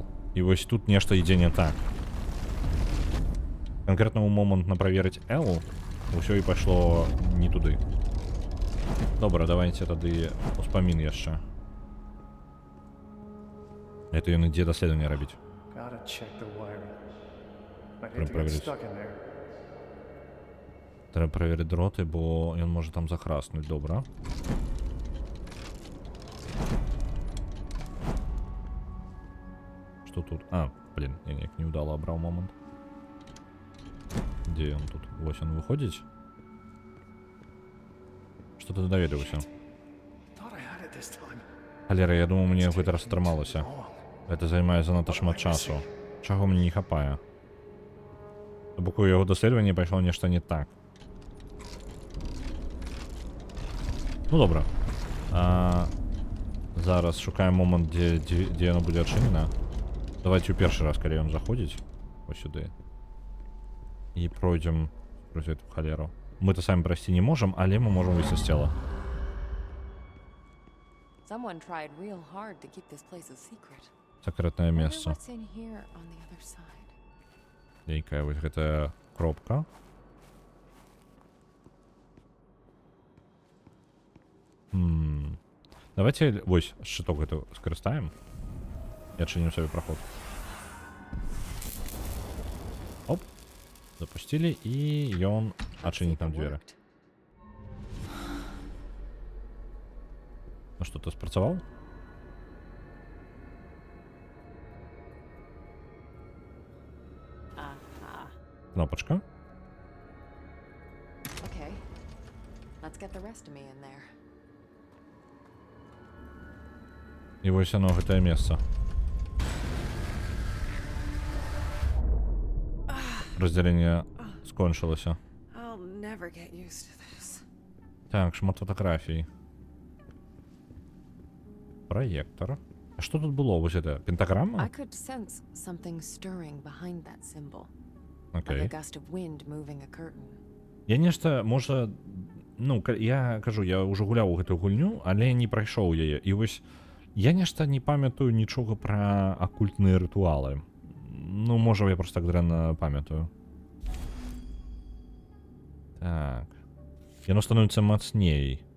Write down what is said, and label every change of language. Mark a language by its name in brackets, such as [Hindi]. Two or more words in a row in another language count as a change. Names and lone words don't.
[Belarusian] І вось тут нешта ідзе не так. Конкретно ў момант на праверыць L усё і пайшло не туды. Добра, давайте тады успамін яшчэ. Это ён ідзе даследаванне рабіць. [English] Gotta check the wiring. Might [Russian] Прям [English] hate to get [Russian] проверить. [English] stuck in there. [Belarusian] Трэба праверыць дроты, бо ён можа там захраснуць. Добра. Што тут? А, блин, я неяк неудала абраў момант. Дзе ён тут? Вось ён выходзіць. Што ты даведаўся? [English] Thought I had it this time. [Belarusian] Халера, я думаю, мне гэта раз атрымалася. Гэта займае занадта шмат часу. Чаго мне не хапае? То бок у яго даследаванні пайшло нешта не так. Ну добра. Зараз шукаем момант, дзе яно будзе адчынена. Давайте ў першы раз, калі ён заходзіць ось сюды. І пройдзем праз эту халеру. Мы-то самі прайсці не можам, але мы можам выйсці з цела. [English] Someone tried real hard to keep this place a secret. [Belarusian] Сакрэтнае [English] Wonder [Belarusian] месца. [English] what's in here on the other side. [Belarusian] Нейкая вось гэтая кропка. Давайте вось шчыток гэта скарыстаем. І адчынім сабе праход. Оп. Запусцілі, і ён адчыніць нам дзверы. [English] Worked. [Belarusian] Ну што, ты спрацаваў? Aha. Кнопачка. [English] Okay. Let's get the rest of me in there. [Belarusian] І вось яно гэтае месца. Раздзяленне скончылася. [English] I'll never get used to this. [Belarusian] Так, шмат фотаграфій. Праектор. А што тут было? Вось гэта [English] I [Belarusian] пентаграма? [English] could sense something stirring behind that symbol. Like a [Belarusian] Окей. [English] gust of wind moving a curtain. [Belarusian] Я нешта, можа, ну, я кажу, я ўжо гуляў у гэтую гульню, але не прайшоў яе. І вось я нешта не памятаю нічога пра акультныя рытуалы. Ну, можа, я просто так дрэнна памятаю. Так. Яно становіцца мацней.